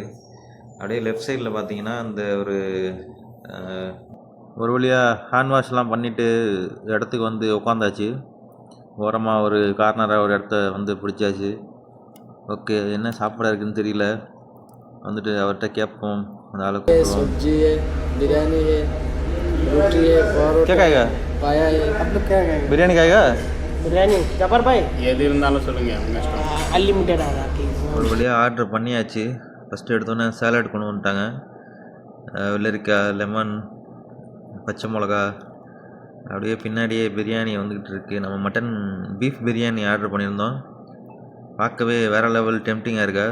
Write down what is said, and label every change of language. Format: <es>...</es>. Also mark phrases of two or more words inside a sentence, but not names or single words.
<ta>அப்படியே</ta> <en>left side</en> <ta>பார்த்தீங்கன்னா அந்த ஒரு வழியாக</ta> <en>hand wash</en> <ta>பண்ணிவிட்டு இடத்துக்கு வந்து உட்காந்தாச்சு. ஓரமாக ஒரு கார்னராக ஒரு இடத்த வந்து பிடிச்சாச்சு. ஓகே, என்ன சாப்பாடு இருக்குதுன்னு தெரியல, வந்துட்டு அவர்கிட்ட கேட்போம். அந்த ஆளுக்கு</ta> <hi>बिरयानी है, रोटी है, क्या खाएगा? पाया है। आप लोग क्या खाएंगे? बिरयानी खायेगा? बिरयानी जबर भाई</hi> <ta>எது இருந்தாலும் சொல்லுங்கள், உங்கள் இஷ்டம்.</ta> <hi>अनलिमिटेड आ रहा</hi> <ta>ஒரு வழியாக ஆர்டர் பண்ணியாச்சு. ஃபஸ்ட்டு எடுத்தோன்னே சேலட் கொண்டு வந்துட்டாங்க. வெள்ளரிக்காய், லெமன், பச்சை மிளகா. அப்படியே பின்னாடியே பிரியாணி வந்துக்கிட்டு இருக்குது. நம்ம</ta> <en>mutton beef</en> <ta>பிரியாணி ஆர்டர் பண்ணியிருந்தோம். பார்க்கவே வேறு</ta> <en>level tempting</en> <ta>இருக்கா.</ta>